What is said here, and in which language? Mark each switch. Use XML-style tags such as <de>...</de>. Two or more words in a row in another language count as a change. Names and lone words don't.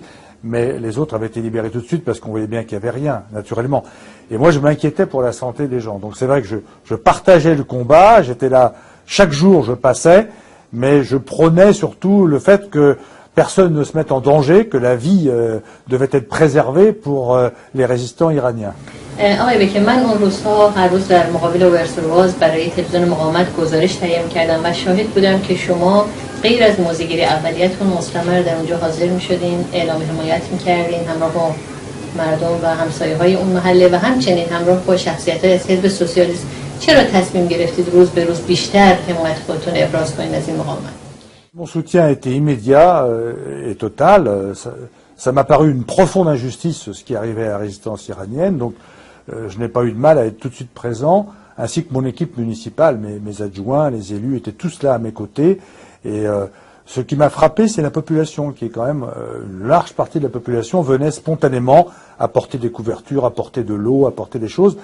<fr>Mais les autres avaient été libérés tout de suite parce qu'on voyait bien qu'il n'y avait rien, naturellement. Et moi, je m'inquiétais pour la santé des gens. Donc c'est vrai que je partageais le combat, j'étais là, chaque jour je passais, mais je prônais surtout le fait que personne ne se mette en danger, que la vie devait être préservée pour les résistants iraniens.</fr> <fa>آقای بکه من اون روزها هر روز در مقابل اوورسورواز برای تلویزیون مقاومت گزارش تهیه می‌کردم و شاهد بودم که شما غیر از موضع‌گیری اولیتون مستمر در اونجا حاضر می‌شدین، اعلام حمایت می‌کردین همراه با مردم و همسایه‌های اون محله و همچنین همراه با شخصیت‌های از حزب سوسیالیست. چرا تصمیم گرفتید روز به روز بیشتر حمایت خودتون ابراز کنید از این مقاومت؟</fa> <fr>Mon soutien était immédiat et total. Ça m'a paru une profonde injustice ce qui arrivait à la résistance iranienne, donc je n'ai pas eu de mal à être tout de suite présent, ainsi que mon équipe municipale, mes adjoints, les élus étaient tous là à mes côtés. Et ce qui m'a frappé, c'est la population, qui est quand même une large partie de la population venait spontanément apporter des couvertures, apporter de l'eau, apporter des choses.</fr>